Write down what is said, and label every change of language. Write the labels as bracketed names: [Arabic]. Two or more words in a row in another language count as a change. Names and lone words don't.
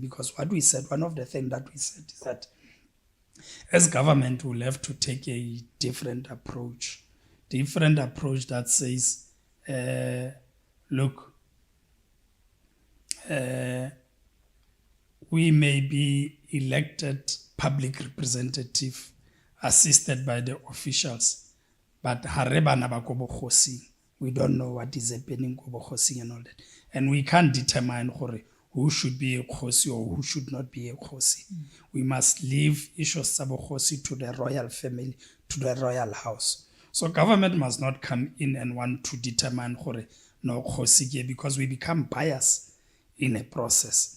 [English] Because what we said, one of the things that we said is that as government, we'll have to take a different approach that says, look, we may be elected public representative assisted by the officials. [Tswana] But harebana ba ko bokhosing, [English] we don't know what is happening [Tswana] ko bokhosing [English] and all that. And we can't determine who should be a khosi or who should not be a khosi. We must leave issues [Tswana] tsa bokhosi [English] to the royal family, to the royal house. So government must not come in and want to determine [Tswana] no khosi ke, [English] because we become biased in a process.